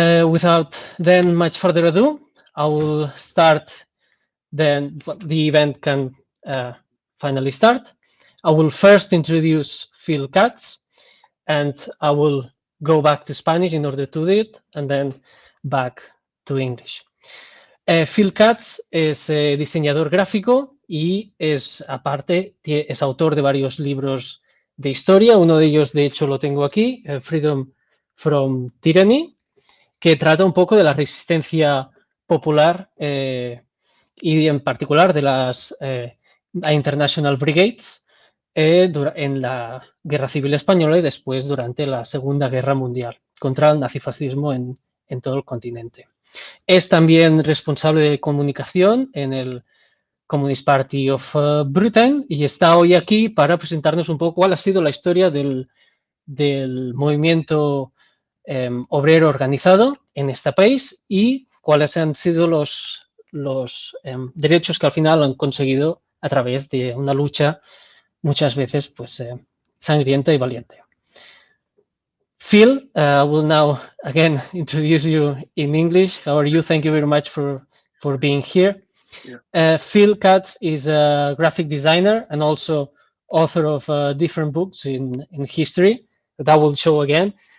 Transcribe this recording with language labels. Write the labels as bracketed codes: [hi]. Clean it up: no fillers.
[en] Without then much further ado, I will start. Then the event can finally start. I will first introduce Phil Katz, and I will go back to Spanish in order to do it, and then back to English. [es] Phil Katz es diseñador gráfico y aparte, es autor de varios libros de historia. Uno de ellos, de hecho, lo tengo aquí, Freedom from Tyranny, que trata un poco de la resistencia popular y en particular de las International Brigades en la Guerra Civil Española y después durante la Segunda Guerra Mundial contra el nazifascismo en todo el continente. Es también responsable de comunicación en el Communist Party of Britain y está hoy aquí para presentarnos un poco cuál ha sido la historia del movimiento obrero organizado en este país y cuáles han sido los derechos que al final han conseguido a través de una lucha muchas veces pues sangrienta y valiente. [en] Phil, I will now again introduce you in English. How are you? Thank you very much for being here. Yeah. Phil Katz is a graphic designer and also author of different books in history that I will show again.